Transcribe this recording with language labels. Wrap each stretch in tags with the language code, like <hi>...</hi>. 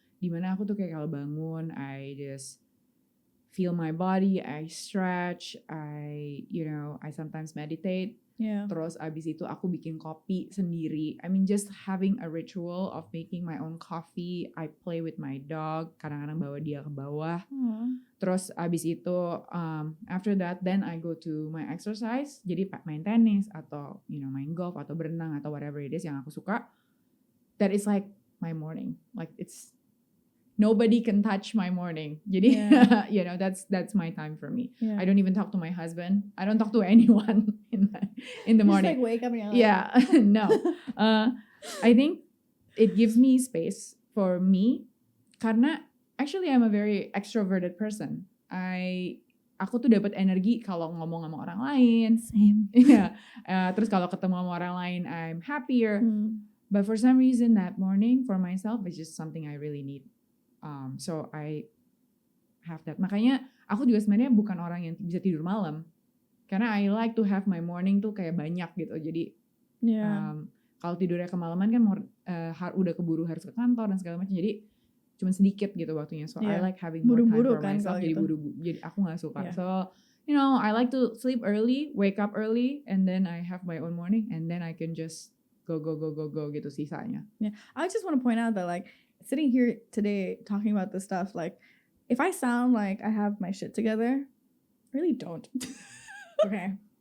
<id>Dimana aku tuh kayak kalau bangun,</id> <en>I just feel my body, I stretch, I sometimes meditate.</en> <id>Terus abis itu aku bikin kopi sendiri.</id> <en>I mean just having a ritual of making my own coffee. I play with my dog,</en> <id>kadang-kadang bawa dia ke bawah. Terus abis itu</id> <en>after that then I go to my exercise.</en> <id>Jadi main tenis atau main golf atau berenang atau</id> <en>whatever it is</en> <id>yang aku suka.</id> <en>That is like my morning. Like it's nobody can touch my morning. Jadi that's my time for me. I don't even talk to my husband. I don't talk to anyone in the morning. Just like wake up and you're like, no. I think it gives me space for me karena actually I'm a very extroverted person.</en> <id>Aku tuh dapat energi kalau ngomong sama orang lain.</id> <en>Same.</en> <id>Terus kalau ketemu sama orang lain</id> <en>I'm happier. But for some reason that morning for myself is just something I really need. So I have that.</en> <id>Makanya aku juga sebenarnya bukan orang yang bisa tidur malam. Karena</id> <en>I like to have my morning</en> <id>tuh kayak banyak gitu. Jadi kalau tidurnya kemalaman kan udah keburu harus ke kantor dan segala macam. Jadi cuma sedikit gitu waktunya.</id> <en>So I like having more time for myself.</en> <id>Jadi jadi aku gak suka.</id> <en>So I like to sleep early, wake up early, and then I have my own morning, and then I can just go</en> <id>gitu sisanya.</id> <en>I just want to point out that like sitting here today talking about this stuff, like if I sound like I have my shit together, I really don't. Okay.</en>